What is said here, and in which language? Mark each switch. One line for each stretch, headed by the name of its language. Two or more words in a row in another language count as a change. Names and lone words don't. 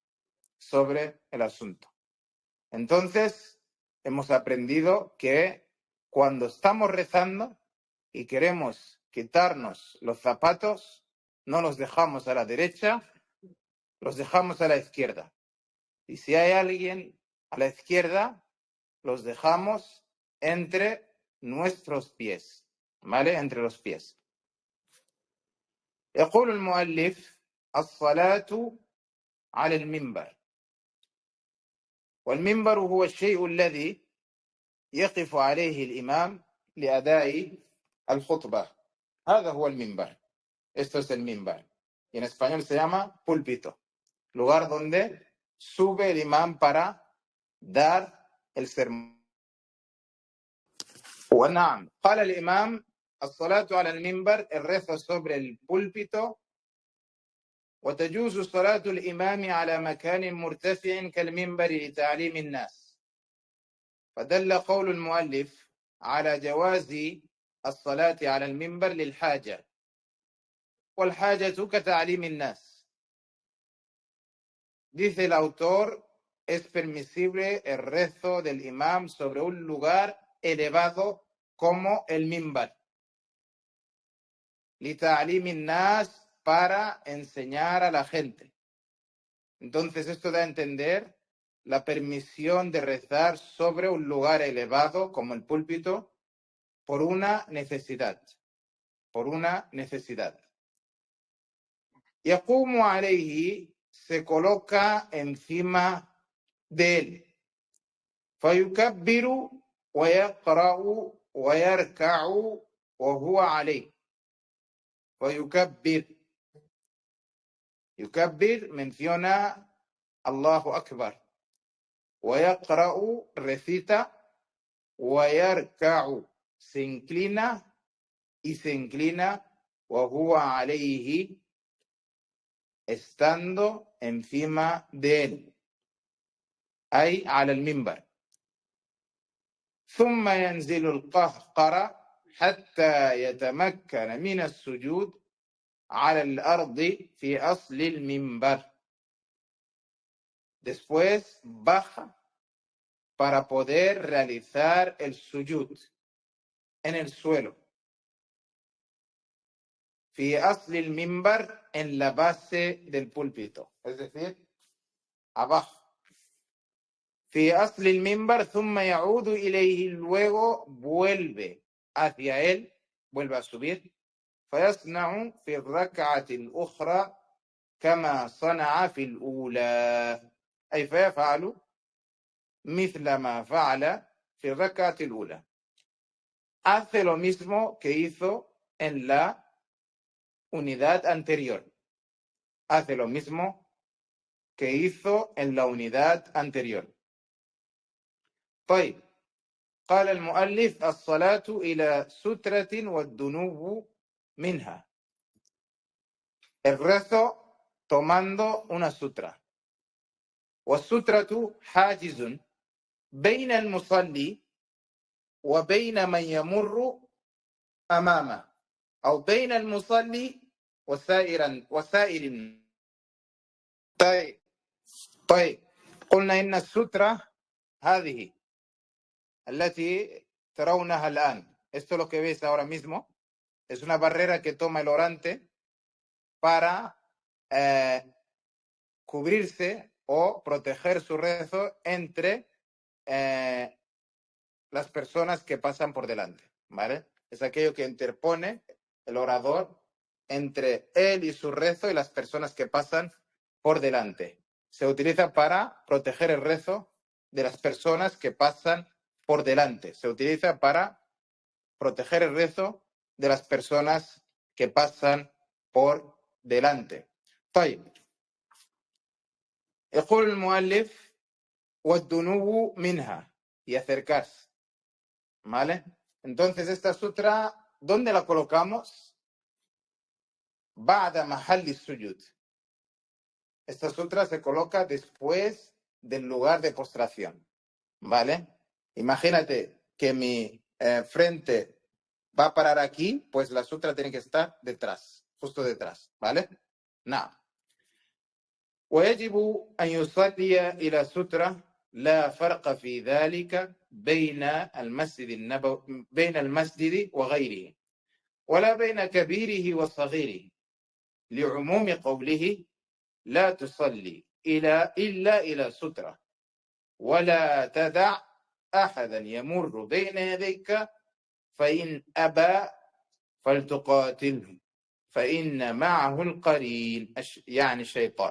Spanish: Entonces, hemos aprendido que cuando estamos rezando y queremos quitarnos los zapatos, no los dejamos a la derecha, los dejamos a la izquierda. Y si hay alguien a la izquierda, los dejamos entre nuestros pies, ¿vale? Entre los pies.
Arabic: يقول المؤلف: الصلاة على المنبر. والمنبر هو الشيء الذي يقف عليه الإمام لأداء الخطبة. هذا هو المنبر.
Spanish: Esto es el minbar. Y en español se llama púlpito. Lugar donde sube el imán para dar el sermón.
Arabic: ونعم قال الإمام الصلاة على المنبر الرفع
Spanish: sobre el púlpito
Arabic: وتجوز صلاة الإمام على مكان مرتفع كالمنبر لتعليم الناس. فدل قول المؤلف على جواز الصلاة على المنبر للحاجة والحاجة كتعليم الناس.
Spanish: Dice el autor, es permisible el rezo del imam sobre un lugar elevado como el minbar.
Arabic: لتعليم الناس,
Spanish: para enseñar a la gente. Entonces esto da a entender la permisión de rezar sobre un lugar elevado como el púlpito por una necesidad. Por una necesidad.
Arabic: يقوم عليه,
Spanish: se coloca encima de él.
Arabic: فيكبر ويقرأ ويركع وهو عليه. فيكبر, يكبر menciona الله أكبر.
Spanish: ويقرأ recita. ويركع se inclina y se inclina.
Arabic: وهو عليه
Spanish: estando encima de él.
Arabic: أي على المنبر. ثم ينزل القهقرة حتى يتمكن من السجود على الأرض في أصل المنبر.
Spanish: Después baja para poder realizar el sujud en el suelo.
Arabic: في أصل المنبر,
Spanish: en la base del púlpito, es decir, abajo.
Arabic: في أصل المنبر ثم يعود إليه,
Spanish: luego vuelve hacia él, vuelve a subir.
Arabic: فيصنع في الركعة الأخرى كما صنع في الأولى, أي فيفعل مثل ما فعل في الركعة الأولى.
Spanish: Hace lo mismo que hizo en la unidad anterior. Hace lo mismo que hizo en la unidad anterior.
Arabic: طيب. قال المؤلف الصلاة إلى سترة والدنو منها.
Spanish: El rezo tomando una sutra.
Arabic: والسترة حاجز بين المصلي وبين من يمر أمامه أو بين المصلي وسائر. طيب. قلنا إن السترة هذه التي ترونها الآن,
Spanish: esto lo que ves ahora mismo, es una barrera que toma el orante para cubrirse o proteger su rezo entre las personas que pasan por delante, ¿vale? Es aquello que interpone el orador entre él y su rezo y las personas que pasan por delante. Se utiliza para proteger el rezo de las personas que pasan por delante. Se utiliza para proteger el rezo de las personas que pasan por delante.
Arabic: طيب. يقول المؤلف والدنو منها,
Spanish: y acercarse, ¿vale? Entonces esta sutra, ¿dónde la colocamos?
Arabic: بعد محل السجود.
Spanish: Esta sutra se coloca después del lugar de postración, ¿vale? Imagínate que mi frente va a parar aquí, pues la sutra tiene que estar detrás, justo detrás, ¿vale?
Arabic: نعم. ويجب أن يصلي إلى سترة, لا فرق في ذلك بين المسجد وغيره, ولا بين كبيره وصغيره, لعموم قوله لا تصلي إلا إلى سترة ولا تدع أحدا يمر بين يديك فإن أبى فلتقاتله فإن معه القرين, يعني الشيطان.